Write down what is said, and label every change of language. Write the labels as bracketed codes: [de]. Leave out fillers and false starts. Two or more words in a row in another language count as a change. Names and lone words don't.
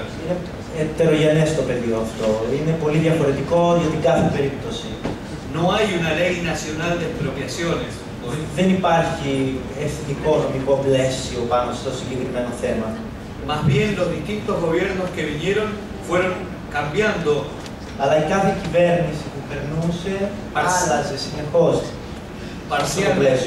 [el] Είναι ετερογενές το πεδίο αυτό. Είναι πολύ διαφορετικό για την κάθε περίπτωση. [es] No hay una ley nacional de expropiaciones. [el] Δεν υπάρχει εθνικό νομικό πλαίσιο πάνω στο συγκεκριμένο θέμα. [es] Más bien los distintos gobiernos que vinieron fueron cambiando. [el] Αλλά η κάθε κυβέρνηση που περνούσε άλλαζε συνεχώς το πλαίσιο.